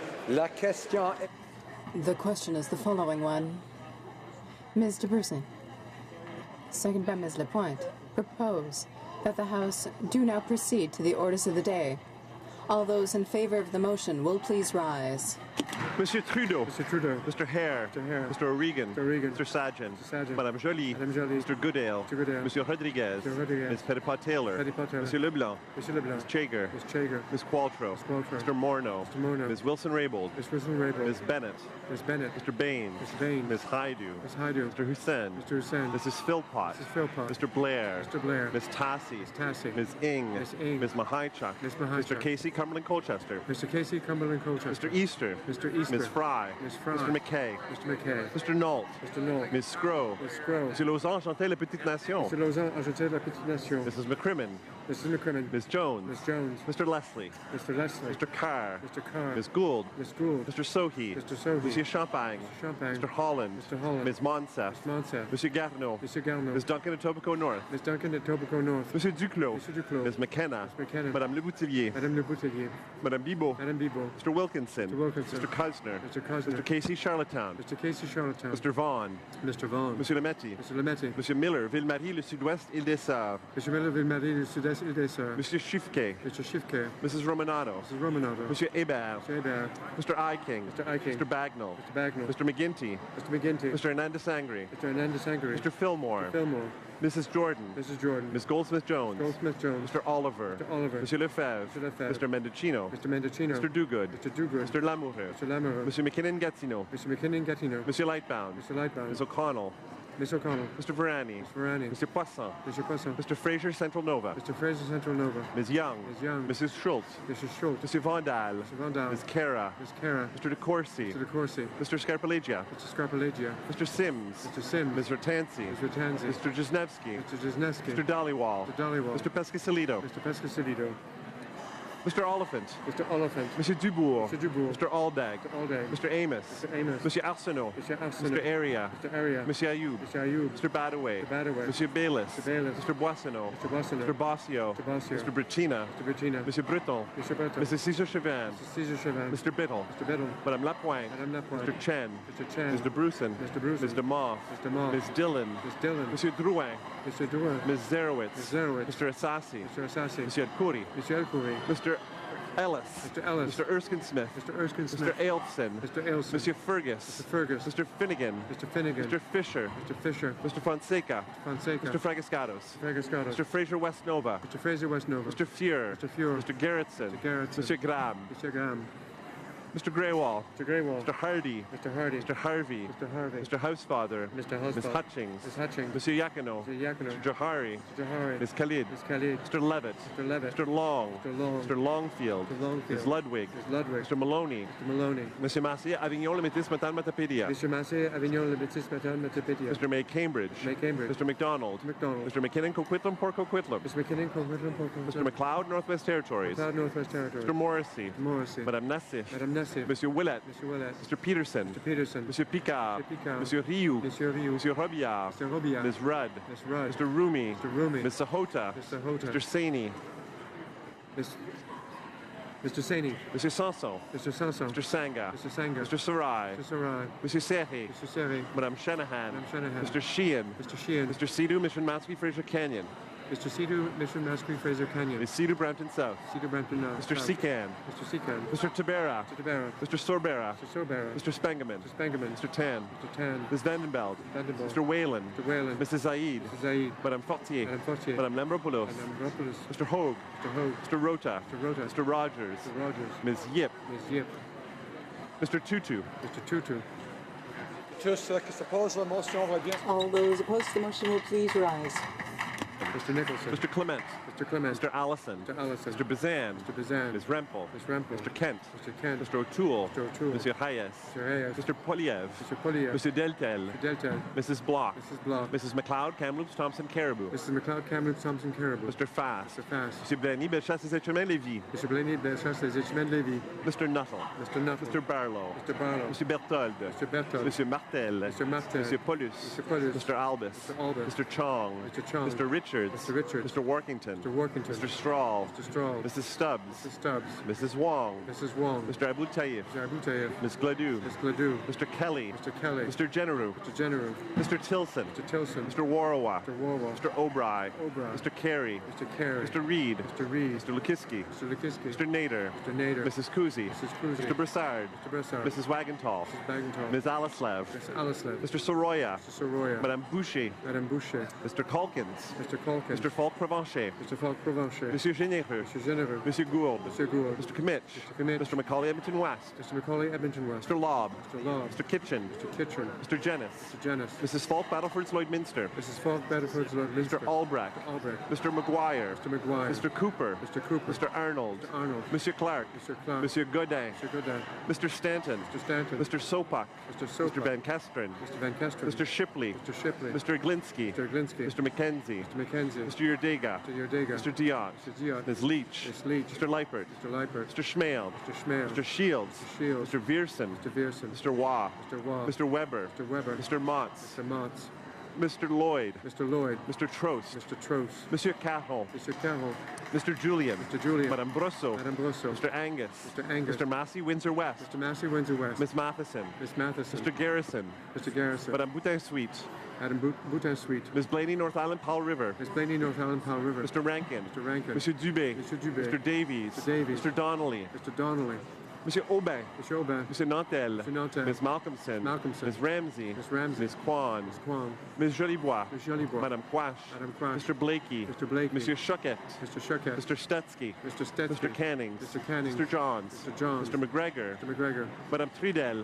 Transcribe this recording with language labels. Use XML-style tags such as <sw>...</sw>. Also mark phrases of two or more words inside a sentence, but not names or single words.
<fr>La question est...</fr> <en>The question is the following one. Ms. de Bruson, second by Ms. Lapointe, propose that the House do now proceed to the orders of the day. All those in favor of the motion will please rise.</en> <fr>Monsieur Trudeau.</fr> <en>Mr. Trudeau. Mr. Hare. Mr. Hare. Mr. O'Regan. Mr. O'Regan. Mr. Sajjan. Mr. Sajjan.</en> <fr>Madame Joly.</fr> <en>Madame Joly. Mr. Goodale. Mr. Goodale.</en> <fr>Monsieur Rodriguez.</fr> <en>Mr. Rodriguez. Ms. Petitpas-Taylor. Petitpas-Taylor.</en> <fr>Monsieur Leblanc.</fr> <en>Mr. Leblanc. Ms. Chager. Ms. Chager. Ms. Qualtrough. Ms. Qualtrough. Mr. Morneau. Mr. Morneau. Ms. Wilson-Raybould. Ms. Wilson-Raybould. Ms. Bennett. Ms. Bennett. Mr. Baines. Mr. Baines. Ms. Haidu. Ms. Haidu. Mr. Hussain. Mr. Hussain. Mrs. Philpott. Mrs. Philpott. Mr. Blair. Mr. Blair. Ms. Tassi. Ms. Tassi. Ms. Ing. Ms. Ing. Ms. Mahaichuk. Ms. Mahaichuk. Mr. Casey Cumberland Colchester. Mr. Casey Cumberland Colchester. Mr. Easter. Mr. Easter. Ms. Fry. Ms. Fry. Mr. McKay. Mr. McKay. Mr. Nault. Mr. Nault. Ms. Scrow. Ms. Scrow.</en> <fr>Monsieur Lausanne, enchanté la petite nation.</fr> <en>Mr. Lausanne, enchanté de la petite nation. Mrs. McCrimmon. Mrs. McCrimmon. Ms. Jones. Ms. Jones. Mr. Leslie. Mr. Leslie. Mr. Carr. Mr. Carr. Ms. Gould. Ms. Gould. Mr. Sohi. Mr. Sohi.</en> <fr>Monsieur Champagne.</fr> <en>Mr. Champagne. Mr. Holland. Mr. Holland. Ms. Monsef. Ms. Monsef.</en> <fr>Monsieur Garneau.</fr> <en>Mr. Garneau. Ms. Duncan Etobicoke North. Ms. Duncan at Etobicoke North.</en> <fr>Monsieur Duclos.</fr> <en>Mr. Duclos. Ms. McKenna. Ms. McKenna.</en> <fr>Madame Le Boutillier.</fr> <en>Madame Le Boutillier.</en> <fr>Madame Bibeau.</fr> <en>Madame Bibeau. Mr. Wilkinson. Mr. Wilkinson. Mr. Cosner. Mr. Cosner. Mr. Casey Charlottetown. Mr. Casey Charlottetown. Mr. Vaughan. Mr. Vaughan.</en> <fr>Monsieur Lametti.</fr> <en>Mr. Lametti.</en> <fr>Monsieur Miller, Ville-Marie, le Sud-Ouest, Île-des-Sœurs.</fr> <en>Mr. Miller, Ville-Marie, le Sud-Est, Île-des-Sœurs.</en> <fr>Monsieur Chiffquet.</fr> <en>Mr. Schiffke. Mrs. Romanato. Mrs. Romanato.</en> <fr>Monsieur Hébert.</fr> <en>Mr. Hébert. Mr. Iking. Mr. Iking. Mr. Bagnall. Mr. Bagnall. Mr. McGinty. Mr. McGinty. Mr. Hernandez Sangre. Mr. Hernandez Sangre. Mr. Fillmore. Mr. Fillmore. Mrs. Jordan. Mrs. Jordan. Ms. Goldsmith-Jones. Goldsmith-Jones. Mr. Oliver. Mr. Oliver.</en> <fr>Monsieur Lefebvre.</fr> <en>Mr. Lefebvre. Mr. Mendocino. Mr. Mendocino. Mr. Duguid. Mr. Duguid. Mr. Lamoureux. Mr. Lamoureux.</en> <fr>Monsieur McKinnon-Gatineau.</fr> <en>Mr. McKinnon-Gatineau.</en> <fr>Monsieur Lightbound.</fr> <en>Mr. Lightbound. Ms. O'Connell. Miss O'Connell. Mr. Varani. Mr. Varani. Mr. Poisson. Mr. Poisson. Mr. Fraser Central Nova. Mr. Fraser Central Nova. Ms. Young. Ms. Young. Mrs. Schultz. Mrs. Schultz.</en> <fr>Monsieur Vandal.</fr> <en>Mr. Vandal. Ms. Kara. Ms. Kara. Mr. De Courcy. Mr. De Courcy. Mr. Scarpalegia. Mr. Scarpalegia. Mr. Sims. Mr. Sims. Mr. Tansey. Mr. Tansey. Mr. Jesnevsky. Mr. Jesnevsky. Mr. Dollywall. Mr. Dollywall. Mr. Pescasolido. Mr. Pescasolido. Mr. Oliphant. Mr. Oliphant.</en> <fr>Monsieur Dubourg.</fr> <en>Mr. Dubourg. Mr. Aldag. Mr. Aldag. Mr. Amos. Mr. Amos.</en> <fr>Monsieur Arsenault.</fr> <en>Mr. Arsenault. Mr. Area. Mr. Area.</en> <fr>Monsieur Ayoub.</fr> <en>Mr. Ayoub. Mr. Badaway. Mr. Badaway.</en> <fr>Monsieur Bayless.</fr> <en>Mr. Bayless. Mr. Boissonneau. Mr. Boissonneau. Mr. Bossio. Mr. Bossio. Mr. Brichina. Mr. Bettina.</en> <fr>Monsieur Breton.</fr> <en>Mr. Berton. Mrs. Cesar Chauvin. Mr. Caesar Chauvin. Mr. Biddle. Mr. Biddle.</en> <fr>Madame Lapointe.</fr> <en>Madame Lapointe. Mr. Chen. Mr. Chen. Mr. Bruson. Mr. Bruson. Mr. Moff. Mr. Moff. Ms. Dillon. Ms. Dillon.</en> <fr>Monsieur Drouin.</fr> <en>Mr. Drouin. Ms. Zerowitz. Ms. Zerowitz. Mr. Assassi. Mr. Assassi.</en> <fr>Monsieur Khoury.</fr> <en>Mr. Elkoury. Mr. Ellis. Mr. Ellis. Mr. Erskine Smith. Mr. Erskine Smith. Mr. Ailson. Mr. Ailson.</en> <fr>Monsieur Fergus.</fr> <en>Mr. Fergus. Mr. Finnegan. Mr. Finnegan. Mr. Fisher. Mr. Fisher. Mr. Fonseca. Fonseca. Mr. Fragascatos. Fragascatos. Mr. Fraser Westnova. Mr. Fraser Westnova. Mr. Fuhr. Mr. Fuhr. Mr. Gerritsen. Mr. Gerritsen. Mr. Graham. Mr. Graham. Mr. Greywall. Mr. Greywall. Mr. Hardy. Mr. Hardy. Mr. Harvey. Mr. Harvey. Mr. Housefather. Mr. Ms. Husband. Hutchings. Ms. Hutchings.</en> <fr>Monsieur Yakino.</fr> <en>Mr. Yakino. Mr. Johari. Mr. Jahari. Ms. Khalid. Ms. Khalid. Mr. Levitt. Mr. Levitt. Mr. Long. Mr. Long. Mr. Longfield. Mr. Longfield. Ms. Ludwig. Ms. Ludwig. Mr. Maloney. Mr. Maloney.</en> <fr>Monsieur Massey, Avignon, le Métis, Matane, Matapédia.</fr> <en>Mr. Massey, Avignon, Le Métis, Matane, Matapédia. Mr. May Cambridge. May Cambridge. Mr. McDonald. Mr. McDonald. Mr. McKinnon, Coquitlam, Port Coquitlam. Mr. McKinnon, Coquitlam, Mr. McLeod, Northwest Territories. McLeod, Northwest Territories. Mr. Morrissey. Morrissey.</en> <fr>Madame Nassif.</fr> <en>Madame Nassif.</en> <fr>Monsieur Willett.</fr> <en>Mr. Willett. Mr. Peterson. Mr. Peterson.</en> <fr>Monsieur Picard.</fr> <en>Mr. Picard.</en> <fr>Monsieur Rioux. Monsieur Rioux. Monsieur Robillard.</fr> <en>Mr. Robillard. Ms. Rudd. Ms. Rudd. Mr. Rumi. Mr. Rumi. Ms. Sahota. Mr. Hota. Mr. Saini. Mr. Saini.</en> <fr>Monsieur Sanson.</fr> <en>Mr. Sanson. Mr. Sanga. Mr. Sanga. Mr. Sarai. Mr. Sarai.</en> <fr>Monsieur Serri.</fr> <en>Mr. Serri.</en> <fr>Madame Shanahan.</fr> <en>Madame Shanahan. Mr. Sheehan. Mr. Sheehan. Mr. Sidhu, Mission Matsky, Fraser Canyon. Mr. Sidhu, Mission Matsky, Fraser Canyon. Ms. Sidhu, Brampton South. Sidhu Brampton North. Mr. Secan. Mr. Secan. Mr. Tabera. Mr. Tabera. Mr. Sorbera. Mr. Sorbera. Mr. Spengeman. Mr. Spengeman. Mr. Tan. Mr. Tan. Ms. Vandenbeld. Vandenbeld. Mr. Whalen. Mr. Whalen. Mrs. Zaid. Mr. Zaid.</en> <fr>Madame Fortier.</fr> <en>Madame Fortier.</en> <fr>Madame Lambropoulos.</fr> <en>Madame Ropolis. Mr. Hogue. Mr. Hogue. Mr. Rota. Mr. Rota. Mr. Rogers. Mr. Rogers. Ms. Yip. Ms. Yip. Mr. Tutu. Mr. Tutu.</en> <fr>Tous ceux qui s'opposent à la motion vont bien.</fr> <en>All those opposed to the motion will please rise. Mr. Nicholson. Mr. Clement. Mr. Clement. Mr. Allison. Mr. Allison. Mr. Bazan. Mr. Bazan. Ms. Rempel. Ms. Rempel. Mr. Kent. Mr. Kent. Mr. O'Toole. Mr. O'Toole.</en> <fr>Monsieur Hayes.</fr> <en>Mr. Hayes. Mr. Poliev. Mr. Poliev. Mr. Deltel. Mr. Delta. Mrs. Block. Mrs. Block. Mrs. McLeod, Kamloops, Thompson, Caribou. Mrs. McLeod, Kamloops, Thompson, Caribou. Mr. Fass. Mr. Fass.</en> <fr>Monsieur Blaney, Bellechasse, Les Êtres Lévis.</fr> <en>Mr. Blaney, Bellechasse, Les Êtres Lévis. Mr. Nuttall. Mr. Nuttall. Mr. Barlow. Mr. Barlow.</en> <fr>Monsieur Berthold.</fr> <en>Mr. Berthold.</en> <fr>Monsieur Martel.</fr> <en>Mr. Martel.</en> <fr>Monsieur Paulus.</fr> <en>Mr. Paulus. Mr. Albus. Mr. Albus. Mr. Chong. Mr. Chong. Mr. Richard. Richards. Mr. Richards. Mr. Workington. Mr. Workington. Mr. Strahl. Mr. Strahl. Mrs. Stubbs. Mrs. Stubbs. Mrs. Wong. Mrs. Wong. Mr. Abu Tayyip. Mr. Abu Tayyip. Ms. Gladue. Ms. Gladue. Mr. Kelly. Mr. Kelly. Mr. Generu. Mr. General. Mr. Tilson. Mr. Tilson. Mr. Warrowa. Mr. Warwell. Mr. O'Bry. O'Bry. Mr. Carey. Mr. Carey. Mr. Reed. Mr. Reed. Mr. Lukiski. Mr. Lukiski. Mr. Nader. Mr. Nader. Mrs. Kuzi. Mrs. Kuzi. Mr. Broussard. Mr. Broussard. Mrs. Wagenthal. Mrs. Bagenthal. Ms. Alislav. Ms. Alislav. Mr. Soroya. Mr. Soroya.</en> <fr>Madame Boucher.</fr> <en>Madame Boucher. Mr. Calkins. Mr. Calkins. Mr. Falk Provencher. Mr. Falk Provencher.</en> <fr>Monsieur Généreux.</fr> <en>Mr. General.</en> <fr>Monsieur Gould.</fr> <en>Mr. Gould. Mr. Kimmich. Mr. Kimmich. Mr. Macaulay Edmonton West. Mr. Macaulay Edmonton West. Mr. Lobb. Mr. Law. Mr. Kitchen. Mr. Kitchen. Mr. Jennis. Mr. Janis. Mrs. Falk Battleford's Lloydminster. Mrs. Falk Bedford's Lord Minster. Mr. Albrecht. Mr. Albrecht. Mr. Maguire. Mr. Maguire. Mr. Cooper. Mr. Cooper. Mr. Arnold. Mr. Arnold.</en> <fr>Monsieur Clark.</fr> <en>Mr. Clark.</en> <fr>Monsieur Godin.</fr> <en>Mr. Godin. Mr. Stanton. Mr. Stanton. Mr. Sopak. Mr. Sopak. Mr. Van Kesteren. Mr. Van Kesteren. Mr. Shipley. Mr. Shipley. Mr. Glinsky. Mr. Glinsky. Mr. McKenzie. Mr. McKenzie. Mr. Yerdega. Mr. Yerdega. Mr. Diot. Mr. Diot. Ms. Leach. Ms. Leach. Mr. Leipert. Mr. Leipert. Mr. Schmale. Mr. Schmale. Mr. Shields. Mr. Shields. Mr. Vierson. Mr. Vierson. Mr. Waugh. Mr. Waugh. Mr. Weber. Mr. Weber. Mr. Motz. Mr. Motz. Mr. Lloyd. Mr. Lloyd. Mr. Trost. Mr. Trost.</en> <fr>Monsieur Caron.</fr> <en>Mr. Carroll. Mr. Julian. Mr. Julian.</en> <fr>Madame Brosso.</fr> <en>Madame Brosso. Mr. Angus. Mr. Angus. Mr. Massey, Windsor West. Mr. Massey, Windsor West. Miss Matheson. Miss Matheson. Mr. Garrison. Mr. Garrison.</en> <fr>Madame Boutin-Sweet.</fr> <en>Madame Boutin Sweet. Miss Blaney, North Island, Powell River. Miss Blaney, North Island, Powell River. Mr. Rankin. Mr. Rankin.</en> <fr>Monsieur Dubé. Monsieur Dubé.</fr> <en>Mr. Davies. Mr. Davies. Mr. Donnelly. Mr. Donnelly.</en> <fr>Monsieur Aubin.</fr> <en>Mr. Aubin.</en> <fr>Monsieur Nantel.</fr> <en>Mr. Nantel. Miss Malcolmson. Malcolmson. Miss Ramsey. Miss Ramsey. Miss Kwan. Miss Kwan. Miss Jolibois. Miss Jolibois.</en> <fr>Madame Quash.</fr> <en>Madame Quash. Mr. Blakey. Mr. Blakey.</en> <fr>Monsieur Choquette.</fr> <en>Mr. Shurkett. Mr. Stutsky. Mr. Stetsky. Mr. Cannings. Mr. Cannings. Mr. Johns. Mr. Johns. Mr. McGregor. Mr. McGregor.</en> <fr>Madame Trudel.</fr>